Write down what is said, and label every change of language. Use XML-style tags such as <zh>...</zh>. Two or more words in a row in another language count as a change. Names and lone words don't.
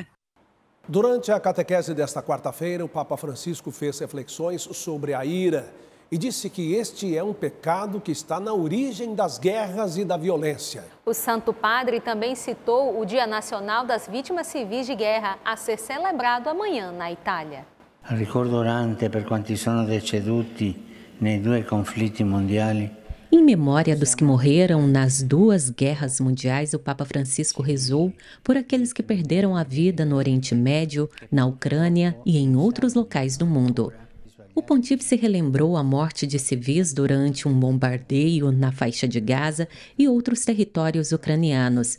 <pt>Durante a catequese desta quarta-feira, o Papa Francisco fez reflexões sobre a ira e disse que este é um pecado que está na origem das guerras e da violência. O Santo Padre também citou o Dia Nacional das Vítimas Civis de Guerra, a ser celebrado amanhã na Itália.</pt> <it>Ricordo orante per quanti sono deceduti nei 2 conflitti mondiali.</it> <pt>Em memória dos que morreram nas 2 guerras mundiais, o Papa Francisco rezou por aqueles que perderam a vida no Oriente Médio, na Ucrânia e em outros locais do mundo. O pontífice relembrou a morte de civis durante um bombardeio na faixa de Gaza e outros territórios ucranianos.</pt>